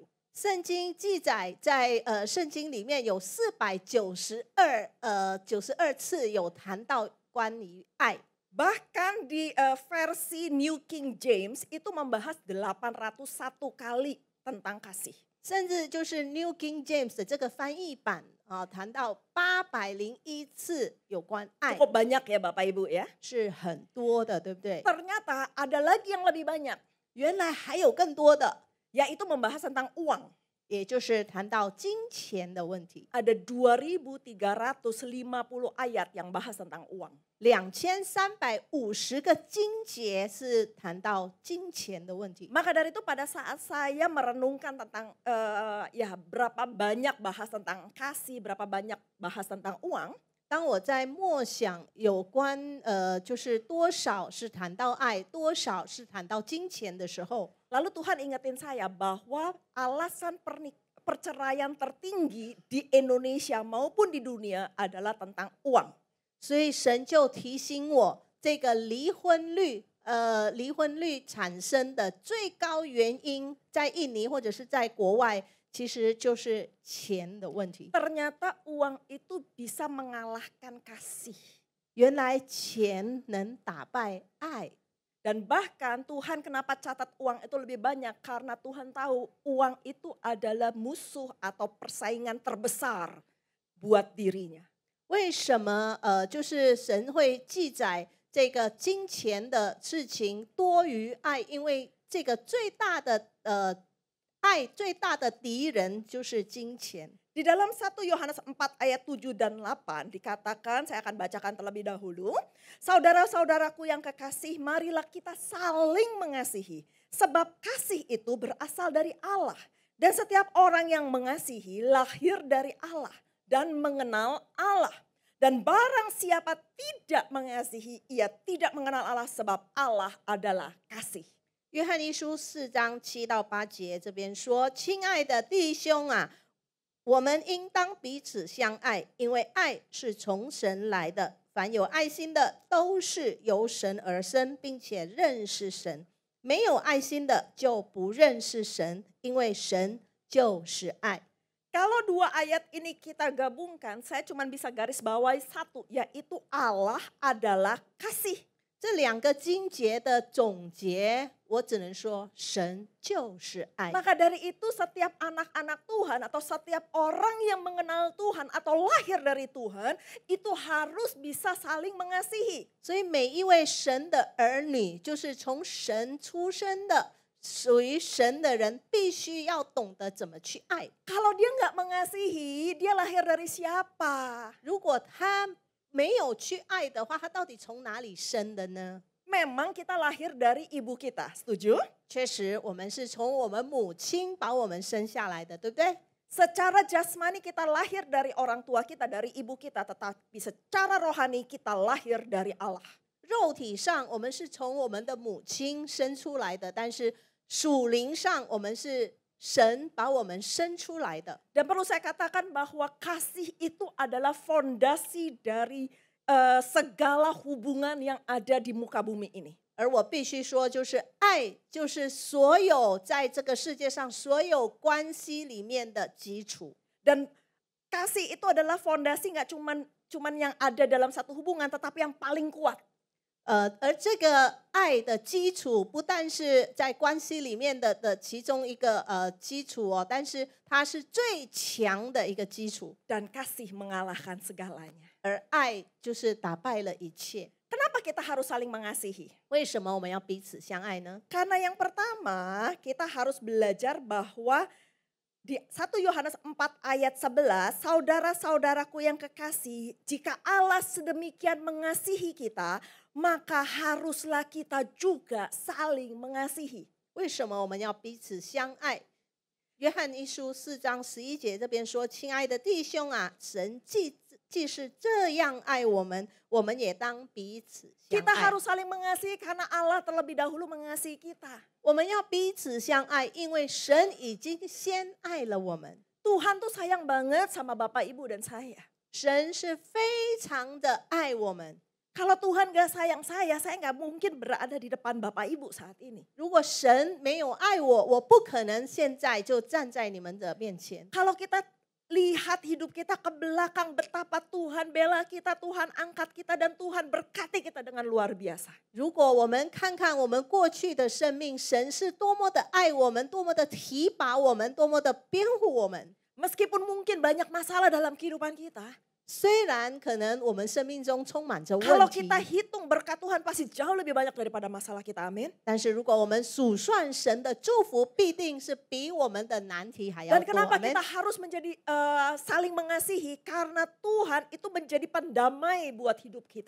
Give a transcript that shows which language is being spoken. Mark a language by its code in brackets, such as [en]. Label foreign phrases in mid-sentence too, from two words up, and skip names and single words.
[zh] 圣经记载在圣经里面有492次有谈到关于爱。 [id] Bahkan di versi New King James itu membahas 801 kali tentang kasih. [zh] 甚至就是 New King James 的这个翻译版谈到801次有关爱， [id] Cukup banyak ya Bapak Ibu ya. [zh] 是很多的，对不对？ [id] Ternyata ada lagi yang lebih banyak, [zh] 原来还有更多的， [id] yaitu membahas tentang uang. [zh] 也就是谈到金钱的问题。 [id] Ada 2350 ayat yang bahas tentang uang. [zh] 2350个经节是谈到金钱的问题。 [id] Maka dari itu pada saat saya merenungkan tentang berapa banyak bahas tentang kasih, berapa banyak bahas tentang uang, [zh] 当我在默想有关就是多少是谈到爱，多少是谈到金钱的时候， [id] lalu Tuhan ingetin saya bahwa alasan perceraian tertinggi di Indonesia maupun di dunia adalah tentang uang. [zh] 所以神就提醒我，这个离婚率产生的最高原因，在印尼或者是在国外，其实就是钱的问题。 [id] Ternyata uang itu bisa mengalahkan kasih. [zh] 原来钱能打败爱。 [id] Dan bahkan Tuhan kenapa catat uang itu lebih banyak? Karena Tuhan tahu uang itu adalah musuh atau persaingan terbesar buat dirinya. [zh] 为什么就是神会记载这个金钱的事情多于爱？因为这个最大的爱最大的敌人就是金钱。 [id] Di dalam 1 Yohanes 4 ayat 7 dan 8 dikatakan, saya akan bacakan terlebih dahulu. Saudara-saudaraku yang kekasih, marilah kita saling mengasihi. Sebab kasih itu berasal dari Allah. Dan setiap orang yang mengasihi lahir dari Allah dan mengenal Allah. Dan barang siapa tidak mengasihi, ia tidak mengenal Allah sebab Allah adalah kasih. [zh] 约翰一书4章7到8节这边说：“亲爱的弟兄啊，我们应当彼此相爱，因为爱是从神来的。凡有爱心的，都是由神而生，并且认识神。没有爱心的，就不认识神，因为神就是爱。” [id] Kalau dua ayat ini kita gabungkan, saya cuma bisa garis bawahi satu, yaitu Allah adalah kasih. [zh] 这两个经节的总结，我只能说，神就是爱。 [id] Maka dari itu setiap anak-anak Tuhan atau setiap orang yang mengenal Tuhan atau lahir dari Tuhan, itu harus bisa saling mengasihi. [zh] 所以每一位神的儿女，就是从神出生的，属于神的人，必须要懂得怎么去爱。 [id] Kalau dia nggak mengasihi, dia lahir dari siapa? [zh] 如果他没有去爱的话，他到底从哪里生的呢？ [id] Memang kita lahir dari ibu kita, setuju? [zh] 确实，我们是从我们母亲把我们生下来的，对不对？ [id] Secara jasmani kita lahir dari orang tua kita, dari ibu kita, tetapi secara rohani kita lahir dari Allah. [zh] 肉体上我们是从我们的母亲生出来的，但是属灵上我们是神把我们生出来的。 [id] Dan perlu saya katakan bahwa kasih itu adalah fondasi dari segala hubungan yang ada di muka bumi ini. [zh] 而我必须说，就是爱，就是所有在这个世界上所有关系里面的基础。 [id] Dan kasih itu adalah fondasi nggak cuman yang ada dalam satu hubungan, tetapi yang paling kuat. [zh] 而这个爱的基础不但是在关系里面的其中一个基础哦，但是它是最强的一个基础。 [id] Dan kasih mengalahkan segalanya. [zh] 而爱就是打败了一切。 [id] Kenapa kita harus saling mengasihi? [zh] 为什么我们要彼此相爱呢？ [id] Karena yang pertama kita harus belajar bahwa di 1 Yohanes 4 ayat 11, saudara-saudaraku yang kekasih, jika Allah sedemikian mengasihi kita, maka haruslah kita juga saling mengasihi. [zh] 为什么我们要彼此相爱？约翰一书4章11节这边说：“亲爱的弟兄啊，神既是这样爱我们，我们也当彼此相 [id] Kita [zh] 爱。 [id] harus saling mengasihi karena Allah terlebih dahulu mengasihi kita. [zh] 我们要彼此相爱，因为神已经先爱了我们。 [id] Tuhan tuh sayang banget sama Bapak Ibu dan saya. [zh] 神是非常的爱我们。 [id] Kalau Tuhan gak sayang saya gak mungkin berada di depan Bapak Ibu saat ini. [zh] 如果神没有爱我，我不可能现在就站在你们的面前。 [id] Kalau kita lihat hidup kita ke belakang, betapa Tuhan bela kita, Tuhan angkat kita, dan Tuhan berkati kita dengan luar biasa. [zh] 如果我们看看我们过去的生命，神是多么的爱我们，多么的提拔我们，多么的辩护我们。 [id] Meskipun mungkin banyak masalah dalam kehidupan kita, [zh] 虽然可能我们生命中充满着 [id] kalau [zh] 问题， [id] kita hitung berkat Tuhan pasti jauh lebih banyak daripada masalah kita, amin. [zh] 但是如果我们数算神的祝福，必定是比我们的难题还要 [id] Dan [zh] 多。 [id] kenapa [zh] Amin. [id] kita harus menjadi saling mengasihi? Karena Tuhan itu menjadi pendamai buat hidup kita.